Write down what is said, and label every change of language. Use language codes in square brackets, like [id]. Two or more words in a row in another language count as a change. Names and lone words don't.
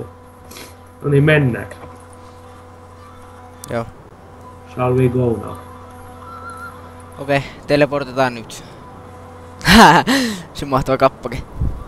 [fi] No niin, mennäänkö? Joo. [en] Shall we go now? [fi] Okei, teleportetaan nyt. Se mahtava kappake.